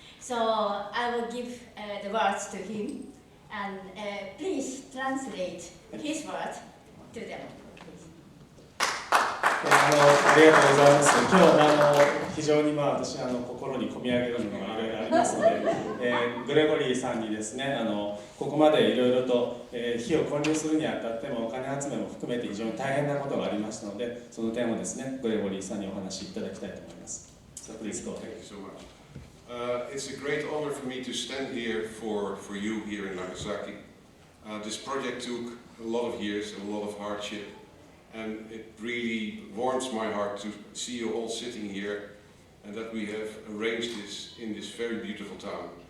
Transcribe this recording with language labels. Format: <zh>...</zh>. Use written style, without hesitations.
<en>So I will give the words to him, and please translate his words to them.</en> <ja>ありがとうございます。今日非常に私心に込み上げるものがいろいろありますので、グレゴリーさんにですねここまでいろいろと碑を建立するにあたってもお金集めも含めて非常に大変なことがありましたので、その点をですねグレゴリーさんにお話しいただきたいと思います。</ja> <en>So please go. Thank you so much. It's a great honor for me to stand here for you here in Nagasaki. This project took a lot of years and a lot of hardship. And it really warms my heart to see you all sitting here and that we have arranged this in this very beautiful town.</en>